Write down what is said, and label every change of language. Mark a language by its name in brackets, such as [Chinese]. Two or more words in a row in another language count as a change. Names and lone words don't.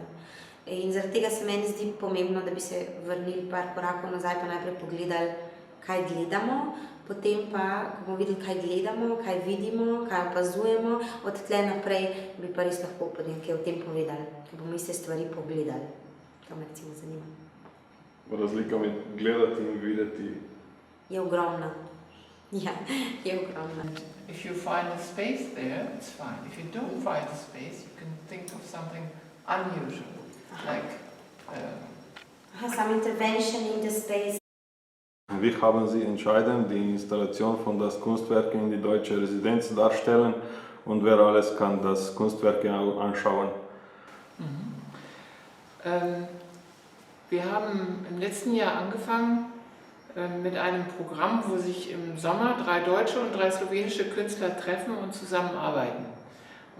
[Slovenian] In zaradi tega se meni zdi pomembno, da bi se vrnili par korakov nazaj, pa najprej pogledali, kaj gledamo, potem pa, ko bomo videli, kaj gledamo, kaj vidimo, kaj opazujemo, od tle naprej bi pa res lahko potem kaj o tem povedali, ker bomo iste stvari pogledali. To me recimo zanima. Razlika med gledati in videti je ogromna. Ja, je ogromna. [English] If you find a space there, it's fine. If you don't find a space, you can think of something unusual, like Some intervention in the space. [German] Wie haben Sie entschieden, die Installation von das Kunstwerk in die deutsche Residenz darstellen und wer alles kann das Kunstwerk anschauen? Wir haben im letzten Jahr angefangen mit einem Programm, wo sich im Sommer 3 deutsche und 3 slowenische Künstler treffen und zusammenarbeiten.